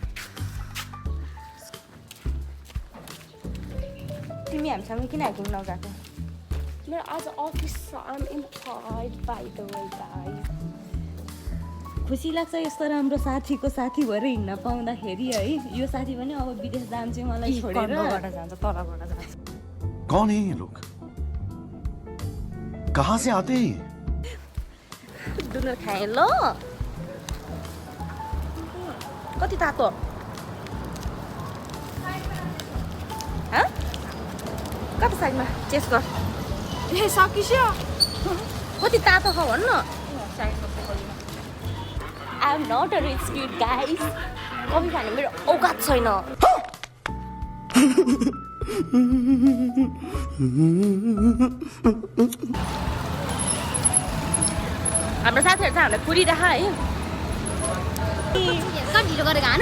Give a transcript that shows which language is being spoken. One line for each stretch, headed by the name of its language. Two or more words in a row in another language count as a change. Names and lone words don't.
Nepali: तिमी हामीसँग किन हाइकिङ नगएको? मेरो आज अफिस छ,
English: I am employed by the way guys.
Nepali: खुसी लाग्छ यस्तो राम्रो साथीको साथी भएर हिँड्न पाउँदाखेरि है। यो साथी पनि अब विदेश जान्छ मलाई छोडेर जान्छ, तलबाट जान्छ।
Hindi: कौन है ये लोग? कहाँ से आते हैं?
Nepali: डुनर खाएँ ल। कति तातो? कति साइडमा चेस्ट गर। ए सकिस्यो। कति तातो छ भन्न।
English: I am not a rich kid guys.
Nepali: कफी खाने मेरो औकात छैन। हाम्रो साथीहरू चाहिँ हामीलाई कुरिरह है। ढिलो गरेर हानु